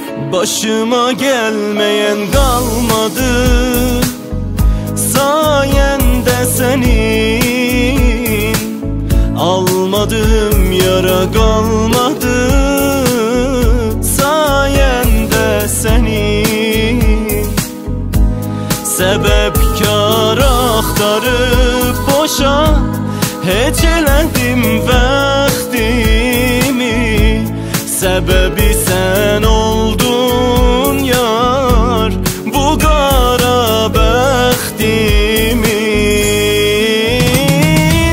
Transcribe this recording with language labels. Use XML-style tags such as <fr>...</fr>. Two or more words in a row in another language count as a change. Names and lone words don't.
<tr>Başıma gelmeyen kalmadı, sayende senin. Almadığım yara kalmadı, sayende senin.</tr> <az>Sebepkar axtarıb boşa heç elədim vaxtimi. Səbəbi sən oldun yar bu qara bəxtimin.</az>